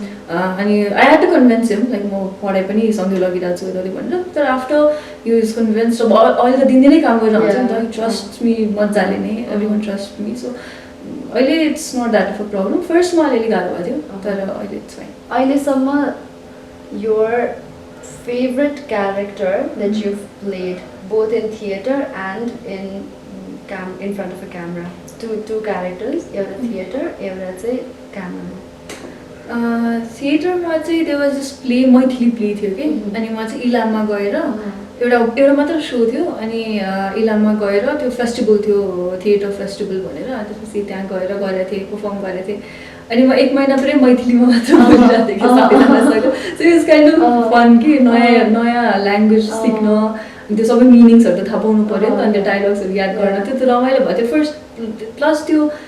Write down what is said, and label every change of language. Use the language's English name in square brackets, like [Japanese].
[Nepali] अनि I had to convince him like म पढाइ पनि सँगै लगिरहेको छु यताउति भनेर तर आफ्टर यु इज कन्भिन्स अब अहिले त दिनदिनै काम गरेर हुन्छ नि त ट्रस्ट मी मजाले नै every one trust मी so अहिले it's not that of a problem फर्स्टमा अलिअलि गाह्रो भएको थियो तर अहिले इट्स फाइन [English] अहिलेसम्म your favorite character that you've played both in theater and in front of a camera? Two characters, एउटा theater, एउटा चाहिँ camera. [Nepali] थिएटरमा चाहिँ [English] there was this play [Nepali] Maithili play थियो कि अनि म चाहिँ इलाममा गएर एउटा मात्र सो थियो अनि इलाममा गएर त्यो फेस्टिभल थियो थिएटर फेस्टिभल भनेर त्यसपछि त्यहाँ गएर गरेको थिएँ पर्फर्म गरेको थिएँ अनि म 1 महिना पुरै मैथिलीमा मात्र बोलिरहेको थिएँ कि सबैजनासँग so it's kind of fun कि नयाँ ल्याङ्ग्वेज सिक्न त्यो सबै मिनिङ्सहरू त थाहा पाउनु पऱ्यो नि त अनि त्यो डायलग्सहरू याद गर्न त्यो रमाइलो भयो थियो फर्स्ट प्लस त्यो